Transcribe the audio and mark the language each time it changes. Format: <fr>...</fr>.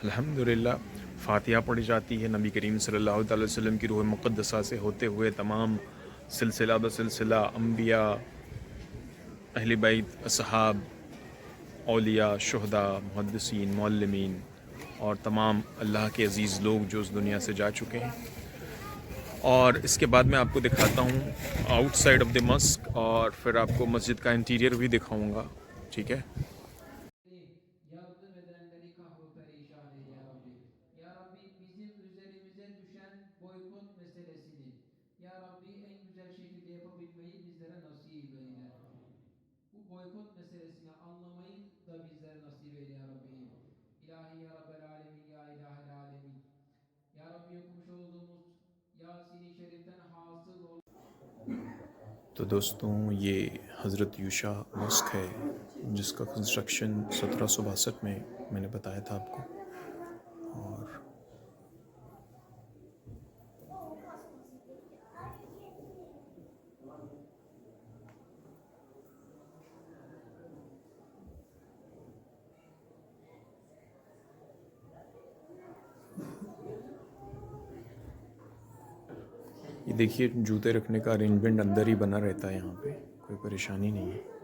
<hi>अल्हम्दुलिल्लाह फातिहा पढ़ी जाती है नबी करीम सल्लल्लाहु अलैहि वसल्लम की रूह मुक़द्दसा से होते हुए तमाम सिलसिला बसिलसिला अंबिया, अहले बैत, असहाब, औलिया, शुहदा, मुहद्दिसीन, मुअल्लिमीन और तमाम अल्लाह के अज़ीज़ लोग जो उस दुनिया से जा चुके हैं। और इसके बाद मैं आपको दिखाता हूँ आउटसाइड ऑफ द मस्क और फिर आपको मस्जिद का इंटीरियर भी दिखाऊंगा, ठीक है।</hi> <tr>Yardım edenleri kahru perişan eyle ya Rabbi. Ya Rabbi bizim üzerimize düşen boykot meselesini Ya Rabbi en güzel şekilde yapabilmeyi bizlere nasip eyle. Bu boykot meselesini anlamayı da bizlere nasip eyle ya Rabbi. İlahi ya Rabbel alemin ya ilahel alemin. Ya Rabbi okumuş olduğumuz Yasin-i Şerif'ten hasıl olan</tr> <hi>तो दोस्तों, ये हज़रत यूशा Musk है जिसका construction 1762 में मैंने बताया था आपको। और ये देखिए, जूते रखने का अरेंजमेंट अंदर ही बना रहता है, यहाँ पे कोई परेशानी नहीं है।</hi>